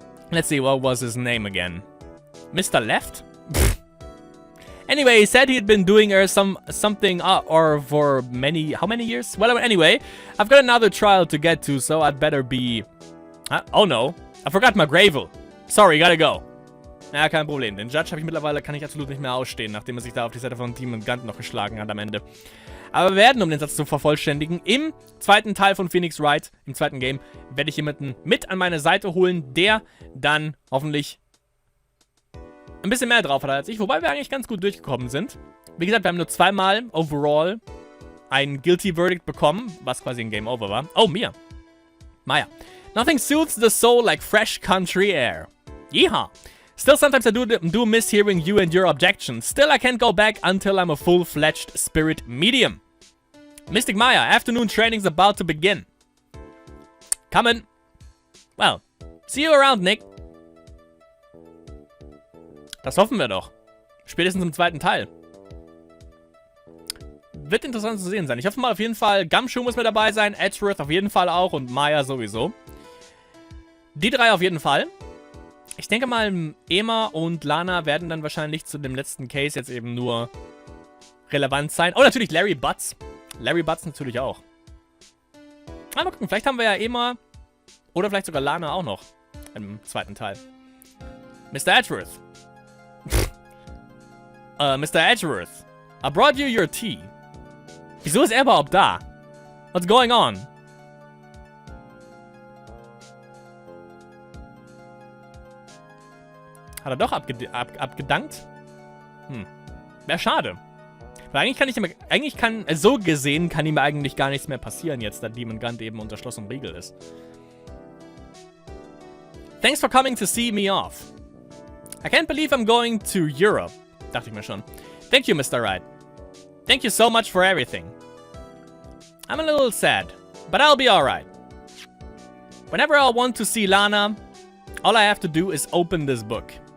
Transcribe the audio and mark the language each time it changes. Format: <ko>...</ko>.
<en>Let's see, what was his name again? Mr. Left? Anyway, he said he'd been doing something or for how many years? Well, anyway, I've got another trial to get to, so I'd better be... oh no, I forgot my gravel. Sorry, gotta go.</en> <de>Ja, kein Problem. Den Judge habe ich mittlerweile, kann ich absolut nicht mehr ausstehen, nachdem er sich da auf die Seite von Team und Gun noch geschlagen hat am Ende. Aber wir werden, um den Satz zu vervollständigen, im zweiten Teil von Phoenix Wright, im zweiten Game, werde ich jemanden mit an meine Seite holen, der dann hoffentlich ein bisschen mehr drauf hat als ich, wobei wir eigentlich ganz gut durchgekommen sind. Wie gesagt, wir haben nur zweimal overall ein Guilty Verdict bekommen, was quasi ein Game Over war.</de> <en>Oh, Maya. Nothing soothes the soul like fresh country air. Yeehaw. Still, sometimes I do miss hearing you and your objections. Still, I can't go back until I'm a full-fledged spirit medium. Mystic Maya, afternoon training's about to begin. Coming. Well, see you around, Nick.</en> <de>Das hoffen wir doch. Spätestens im zweiten Teil. Wird interessant zu sehen sein. Ich hoffe mal auf jeden Fall, Gumshoe muss mit dabei sein, Edgeworth auf jeden Fall auch und Maya sowieso. Die drei auf jeden Fall. Ich denke mal, Emma und Lana werden dann wahrscheinlich zu dem letzten Case jetzt eben nur relevant sein. Oh, natürlich Larry Butts. Larry Butts natürlich auch. Mal gucken, vielleicht haben wir ja Emma oder vielleicht sogar Lana auch noch im zweiten Teil.</de> <en>Mr. Edgeworth. Mr. Edgeworth. I brought you your tea.</en> <de>Wieso ist er überhaupt da?</de> <en>What's going on?</en> <de>Hat er doch abgedankt? Wäre schade. Weil so gesehen kann ihm eigentlich gar nichts mehr passieren jetzt, da Demon Gun eben unter Schloss und Riegel ist.</de> <en>Thanks for coming to see me off. I can't believe I'm going to Europe.</en> <de>Dachte ich mir schon.</de> <en>Thank you, Mr. Wright. Thank you so much for everything. I'm a little sad, but I'll be alright. Whenever I want to see Lana, all I have to do is open this book.</en>